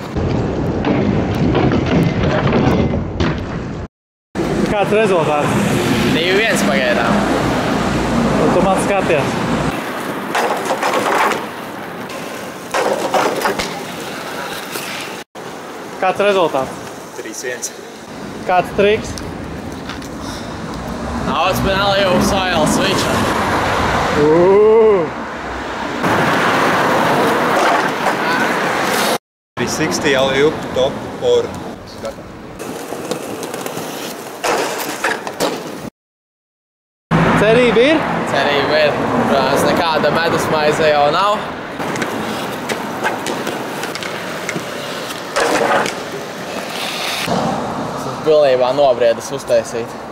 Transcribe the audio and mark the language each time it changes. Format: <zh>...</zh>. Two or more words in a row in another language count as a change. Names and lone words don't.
<lv>Kāds rezultāts? 2-1 pagaidām. Un tu man skaties. Kāds rezultāts? 3-1. Kāds triks?</lv> <en>Now it's been alley-oop style switch. 360 alley-oop top for.</en> <lv>Cerība ir? Cerība ir. Protams, nekāda medus maize jau nav. Esmu pilnībā nobriedis uztaisīt.</lv>